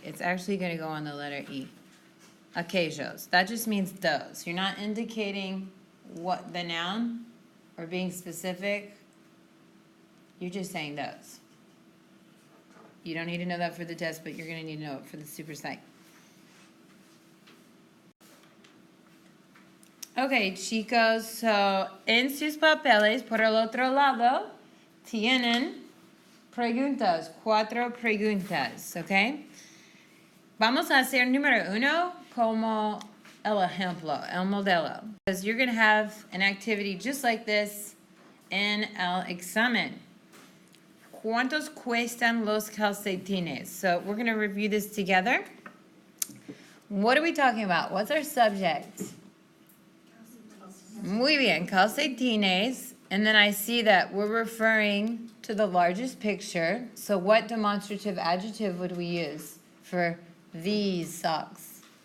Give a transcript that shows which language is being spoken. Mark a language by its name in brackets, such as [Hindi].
[English] It's actually going to go on the letter E. Aquellos. That just means those. You're not indicating what the noun or being specific. You're just saying those. You don't need to know that for the test, but you're going to need to know it for the super site. [Spanish] Okay, chicos, so en sus papeles, por el otro lado, tienen preguntas, 4 preguntas, ¿ok? Vamos a hacer número 1 como el ejemplo, el modelo. [English] Because you're going to have an activity just like this in [Spanish] el examen. ¿Cuántos cuestan los calcetines? [English] So we're going to review this together. What are we talking about? What's our subject? [Spanish] Muy bien, calcetines. [English] And then I see that we're referring to the largest picture. So what demonstrative adjective would we use for these socks?